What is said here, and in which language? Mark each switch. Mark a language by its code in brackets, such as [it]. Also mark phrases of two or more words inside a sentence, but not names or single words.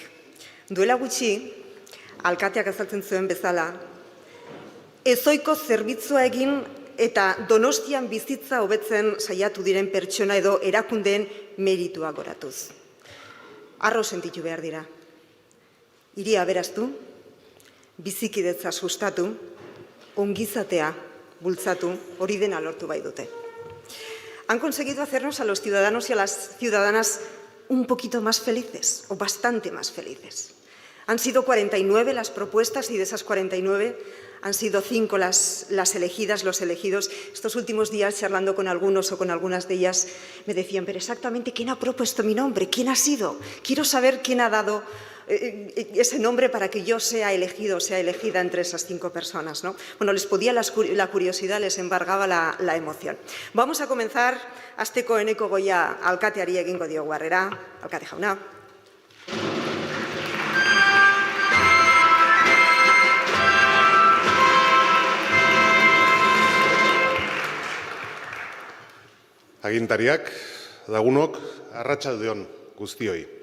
[eu] Duela gutxi, alkateak azaltzen zuen bezala, ezohiko zerbitzua egin eta Donostian bizitza hobetzen saiatu diren pertsona edo erakundeen meritua goratuz. Harro sentitu behar dira. Hiria aberaztu, bizikidetza sustatu, ongizatea bultzatu, hori dena lortu bai dute. [es] Han conseguido hacernos a los ciudadanos y a las ciudadanas un poquito más felices, o bastante más felices. Han sido 49 las propuestas y de esas 49 han sido 5 las elegidas, los elegidos. Estos últimos días, charlando con algunos o con algunas de ellas, me decían, pero exactamente, ¿quién ha propuesto mi nombre? ¿Quién ha sido? Quiero saber quién ha dado ese nombre para que yo sea elegido, sea elegida entre esas 5 personas, ¿no? Bueno, les podía la curiosidad, les embargaba la emoción. Vamos a comenzar, [eu] hasteko eneko goia alkateari egingo diogu harrera. Alkate jauna. Agintariak, lagunok, arratsalde on guztioi.